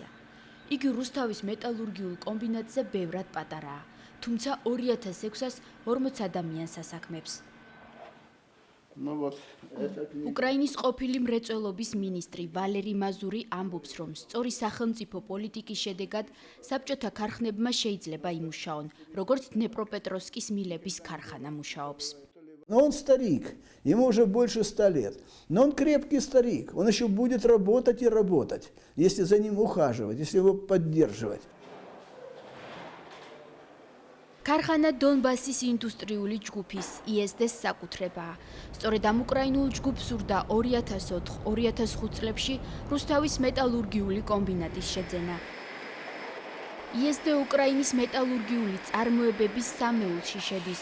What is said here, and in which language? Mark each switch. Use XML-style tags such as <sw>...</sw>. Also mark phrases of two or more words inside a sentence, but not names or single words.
<ka>იგი რუსთავის მეტალურგიულ კომბინატზე ბევრად პატარაა, თუმცა 2006-ას 40 ადამიანს ასაქმებს. უკრაინის ყოფილი მრეწველობის მინისტრი ვალერი მაზური ამბობს, რომ სწორი სახელმწიფო პოლიტიკის შედეგად საბჭოთა ქარხნებმა შეიძლება იმუშაონ, როგორც დნეპროპეტროვსკის მილების ქარხანა მუშაობს.</ka> <ru>Но он старик, ему уже больше 100 лет. Но он крепкий старик, он еще будет работать и работать, если за ним ухаживать, если его поддерживать.</ru> <ka>ქარხანა დონბასის ინდუსტრიული ჯგუფის ISD-ს საკუთრებაა. სწორედ ამ უკრაინულ ჯგუფს სურდა 2004-2005 წლებში რუსთავის მეტალურგიული კომბინატის შეძენა. ISD უკრაინის მეტალურგიული წარმოებების სამეულში შედის.</ka>